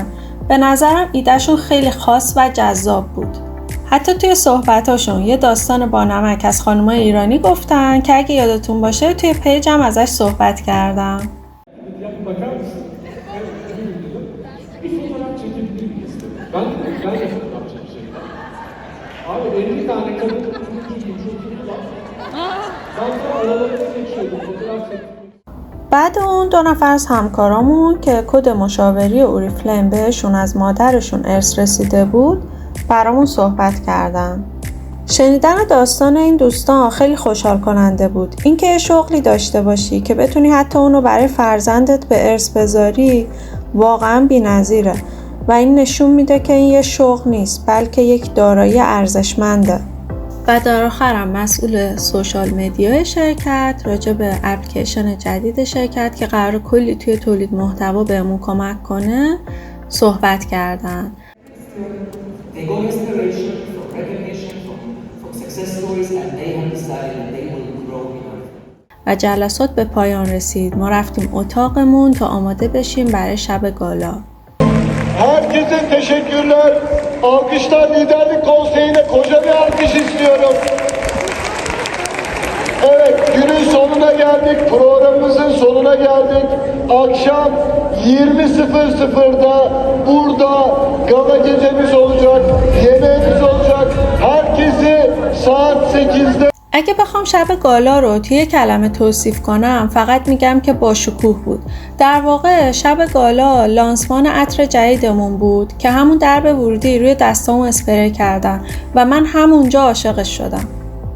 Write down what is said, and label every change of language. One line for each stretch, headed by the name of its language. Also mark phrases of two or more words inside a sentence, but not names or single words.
Persian: به نظرم ایدهشون خیلی خاص و جذاب بود. حتی توی صحبتاشون یه داستان بانمک از خانمای ایرانی گفتن که اگه یادتون باشه توی پیجم ازش صحبت کردم.
Turkish: Bir fotoğraf çekebilir miyiz dedi. Ben de fotoğraf çekeceğim. Abi 50 tane kadın var. Ben de aralarında geçiyordum, fotoğraf çektim.
Persian: بعد اون 2 نفر از همکارامون که کد مشاوری اوریفلیم بهشون از مادرشون ارث رسیده بود برامون صحبت کردن. شنیدن داستان این دوستان خیلی خوشحال کننده بود. اینکه یه شغلی داشته باشی که بتونی حتی اونو برای فرزندت به ارث بذاری واقعا بی‌نظیره و این نشون میده که این یه شغل نیست بلکه یک دارایی ارزشمنده. و در آخرم مسئول
English: social media
Persian: شرکت راجع به اپلیکیشن جدید شرکت که قرار کلی توی تولید محتوا بهمون کمک کنه صحبت کردن.
English: They got inspiration from recognition from success stories and they have decided that they will grow in life.
Persian: و جلسات به پایان رسید. ما رفتیم اتاقمون تا آماده بشیم برای شب گالا.
Turkish: Herkese teşekkürler. Alkışlar liderlik konseyine koca bir alkış istiyorum. Evet, günün sonuna geldik. Programımızın sonuna geldik. Akşam 20.00'da burada gala gecemiz olacak. Yemeğimiz olacak. Herkesi saat 8'de
Persian: اگه بخوام شب گالا رو توی کلمه توصیف کنم فقط میگم که با شکوه بود. در واقع شب گالا لانسمان عطر جدیدمون بود که همون درب ورودی روی دستامو اسپری کردن و من همونجا عاشقش شدم.